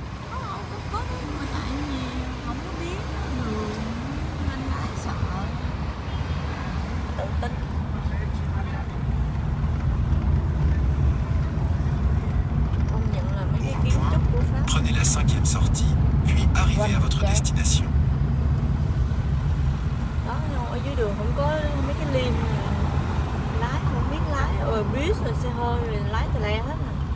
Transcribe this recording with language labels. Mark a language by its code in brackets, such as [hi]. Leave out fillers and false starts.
[vi] Có mà tại vì không có biết đường nên lại sợ. Tự tin. Công nhận là mấy cái kiến trúc của Pháp. [fr] Prenez la cinquième sortie, puis arrivez à votre destination. [vi] Đó, ở dưới đường không có mấy cái liêm lái không biết lái, rồi bus rồi xe hơi rồi lái tè le hết rồi.